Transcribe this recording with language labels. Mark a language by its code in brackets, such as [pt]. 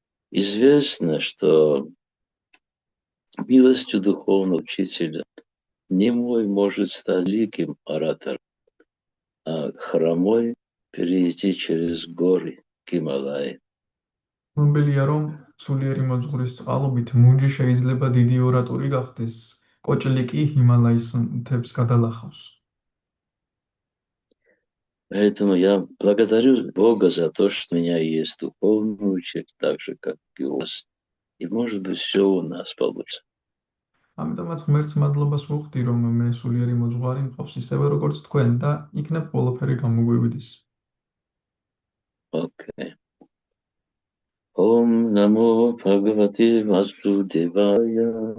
[ru] Известно, что милостью духовного учителя немой может стать великим оратором, а хромой перейти через горы Гималаи. [ka] ცნობილია, რომ სულიერი მოძღვრის წყალობით მუნჯი შეიძლება დიდი ორატორი გახდეს, კოჭლი კი ჰიმალაის მთებს გადალახავს. [ru] Поэтому я благодарю Бога за то, что у меня есть духовный учитель, так же, как и у вас. И, может быть, все у нас получится. [ka] ამიტომაც ღმერთს მადლობას ვუხდი, რომ მე სულიერი მოძღვარი მყავს ისევე როგორც თქვენ და იქნებ ყველაფერი გამოგვივიდეს. [ru] Окей. [sa] Ом намо Бхагавате Васудевая.